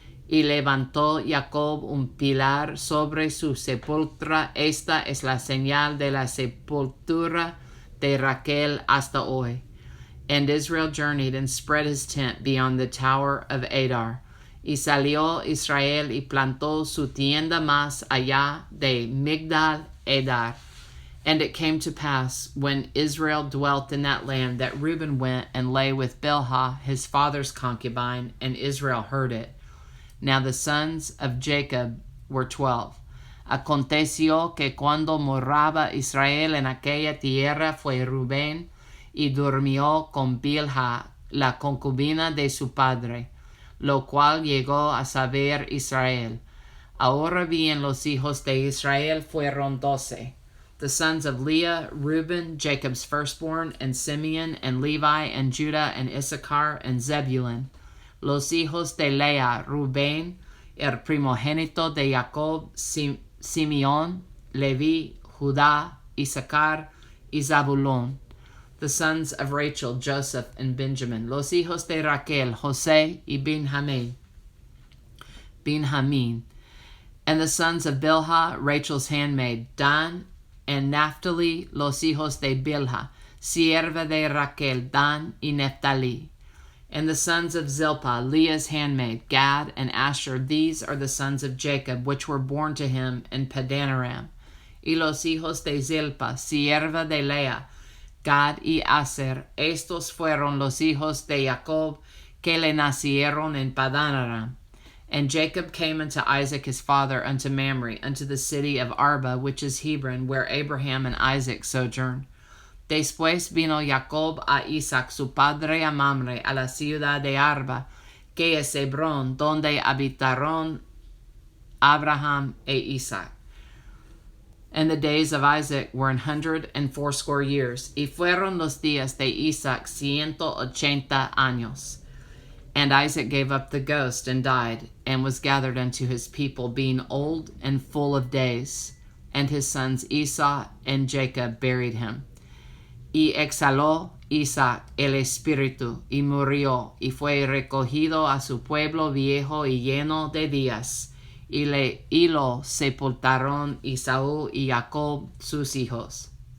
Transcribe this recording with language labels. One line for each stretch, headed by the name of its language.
Spanish: Y levantó Jacob un pilar sobre su sepultura. Esta es la señal de la sepultura de Raquel hasta hoy.
English: And Israel journeyed and spread his tent beyond the tower of Adar.
Spanish: Y salió Israel y plantó su tienda más allá de Migdal Edar.
English: And it came to pass, when Israel dwelt in that land, that Reuben went and lay with Bilhah, his father's concubine, and Israel heard it. Now the sons of Jacob were 12.
Spanish: Aconteció que cuando moraba Israel en aquella tierra, fue Rubén y durmió con Bilhah, la concubina de su padre, lo cual llegó a saber Israel. Ahora bien, los hijos de Israel fueron 12.
English: The sons of Leah, Reuben, Jacob's firstborn, and Simeon, and Levi, and Judah, and Issachar, and Zebulun.
Spanish: Los hijos de Leah, Rubén, el primogénito de Jacob, Simeón, Levi, Judá, Issachar, y Zabulón.
English: The sons of Rachel, Joseph, and Benjamin.
Spanish: Los hijos de Raquel, José y Benjamín.
English: And the sons of Bilhah, Rachel's handmaid, Dan and Naphtali.
Spanish: Los hijos de Bilhah, sierva de Raquel, Dan y Naphtali.
English: And the sons of Zilpah, Leah's handmaid, Gad and Asher. These are the sons of Jacob, which were born to him in Padanaram.
Spanish: Y los hijos de Zilpah, sierva de Leah, Gad y Aser. Estos fueron los hijos de Jacob que le nacieron en Padanaram.
English: And Jacob came unto Isaac his father, unto Mamre, unto the city of Arba, which is Hebron, where Abraham and Isaac sojourned.
Spanish: Después vino Jacob a Isaac su padre a Mamre, a la ciudad de Arba, que es Hebrón, donde habitaron Abraham e Isaac.
English: And the days of Isaac were 180 years,
Spanish: y fueron los días de Isaac 180 años.
English: And Isaac gave up the ghost and died, and was gathered unto his people, being old and full of days. And his sons Esau and Jacob buried him.
Spanish: Y exhaló Isaac el espíritu, y murió, y fue recogido a su pueblo viejo y lleno de días. Y lo sepultaron Esaú y Jacob sus hijos.